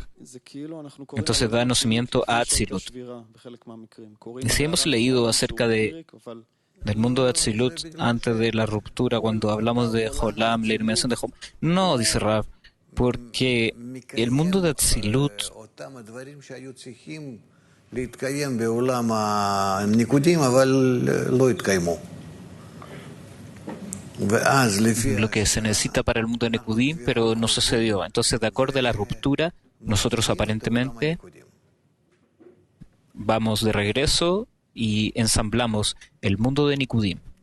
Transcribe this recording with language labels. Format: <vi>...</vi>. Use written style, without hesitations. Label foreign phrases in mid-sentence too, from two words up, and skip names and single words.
<es>Entonces da nacimiento a Atzilut. Y si hemos leído acerca del mundo de Atzilut antes de la ruptura, cuando hablamos de Jolam, la iluminación de Jolam, no, dice Rav, porque el mundo de Atzilut</es> <he>להתקיים בעולם הניקודים, אבל לא התקיימו.</he> <es>Lo que se necesita para el mundo de Nekudim, pero no sucedió. Entonces, de acuerdo a la ruptura, nosotros aparentemente vamos de regreso y ensamblamos el mundo de Nikudim.</es>